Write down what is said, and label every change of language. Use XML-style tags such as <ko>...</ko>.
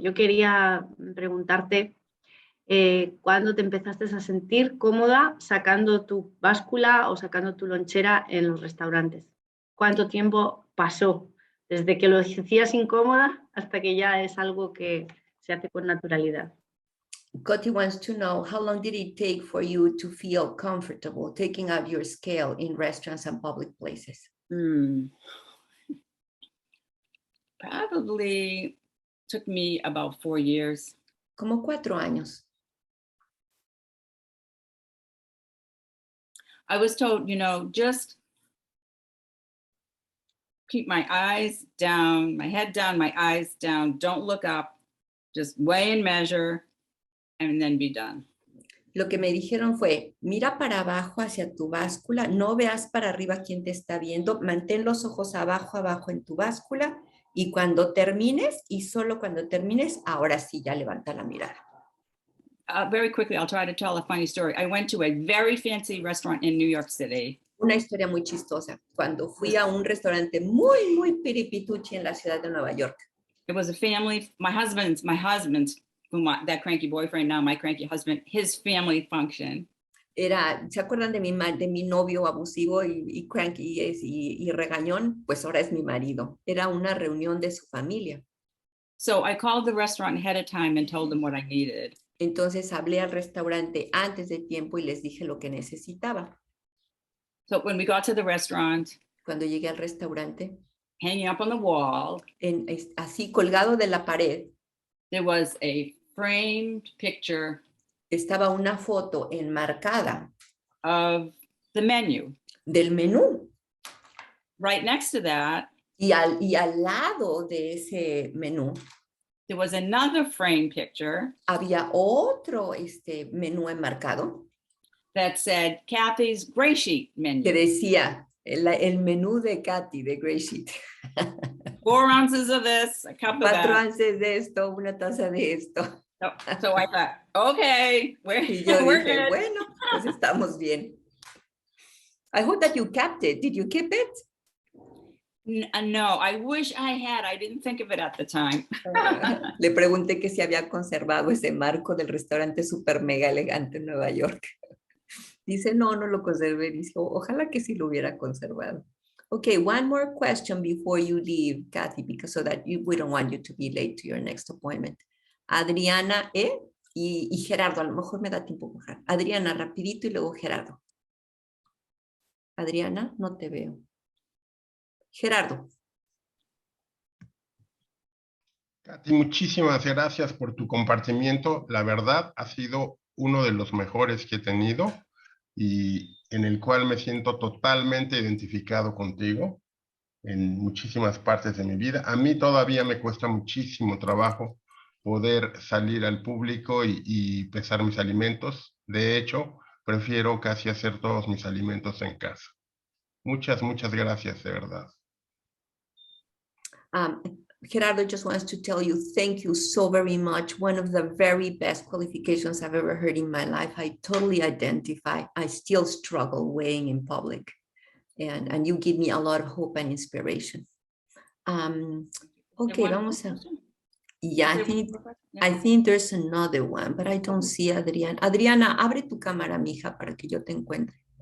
<es>Yo quería preguntarte cuándo te empezaste a sentir cómoda sacando tu báscula o sacando tu lonchera en los restaurantes. ¿Cuánto tiempo pasó desde que lo hacías incómoda hasta que ya es algo que se hace con naturalidad?</es> <en>Coti wants to know, how long did it take for you to feel comfortable taking out your scale in restaurants and public places? Probably took me about 4 years.</en> <es>Como 4 años.</es> <en>I was told, just keep my eyes down, my head down, my eyes down, don't look up, just weigh and measure, and then be done.</en> <es>Lo que me dijeron fue, mira para abajo hacia tu báscula, no veas para arriba quién te está viendo, mantén los ojos abajo en tu báscula, y cuando termines, y solo cuando termines, ahora sí ya levanta la mirada.</es> <en>Very quickly, I'll try to tell a funny story. I went to a very fancy restaurant in New York City.</en> <es>Una historia muy chistosa. Cuando fui a un restaurante muy, muy piripituchi en la ciudad de Nueva York.</es> <en>It was a family, my husband's, that cranky boyfriend, now my cranky husband, his family function.</en> <es>¿Se acuerdan de mi novio abusivo y cranky y regañón? Pues ahora es mi marido. Era una reunión de su familia.</es> <en>So I called the restaurant ahead of time and told them what I needed.</en> <es>Entonces hablé al restaurante antes de tiempo y les dije lo que necesitaba.</es> <en>So when we got to the restaurant,</en> <es>cuando llegué al restaurante,</es> <en>hanging up on the wall,</en> <es>así colgado de la pared,</es> <en>there was a framed picture.</en> <es>Estaba una foto enmarcada</es> <en>of the menu.</en> <es>Del menú.</es> <en>Right next to that,</en> <es>y al lado de ese menú,</es> <en>there was another frame picture</en> <es>Había otro menú enmarcado</es> <en>that said Kathy's GreySheet</en> <es>que</es> <en>menu.</en> <es>decía el menú de Kathy, de GreySheet.</es> <en>4 ounces of this, a cup of that.</en> <es>onces de esto, una taza de esto.</es> <en>So I thought, okay,</en> <es>Y yo</es> <en>we're</en> <es>dije, bueno, pues estamos bien.</es> <en>I hope that you kept it. Did you keep it? No, I wish I had. I didn't think of it at the time.</en> <es>Le pregunté que si había conservado ese marco del restaurante super mega elegante en Nueva York. Dice, no, no lo conservé. Dice, ojalá que sí lo hubiera conservado.</es> <en>Okay, one more question before you leave, Kathy, because so that we don't want you to be late to your next appointment.</en> <es>Adriana, y Gerardo, a lo mejor me da tiempo con Gerardo. Adriana, rapidito y luego Gerardo. Adriana, no te veo. Gerardo. Katy, muchísimas gracias por tu compartimiento. La verdad, ha sido uno de los mejores que he tenido y en el cual me siento totalmente identificado contigo en muchísimas partes de mi vida. A mí todavía me cuesta muchísimo trabajo poder salir al público y pesar mis alimentos. De hecho, prefiero casi hacer todos mis alimentos en casa. Muchas, muchas gracias, de verdad.</es> <en>Gerardo just wants to tell you, thank you so very much. One of the very best qualifications I've ever heard in my life. I totally identify. I still struggle weighing in public. And you give me a lot of hope and inspiration. Okay,</en> <es>vamos a...</es> <en>Yeah, I think there's another one, but I don't see Adriana.</en> <es>Adriana, abre tu cámara, mija, para que yo te encuentre.</es>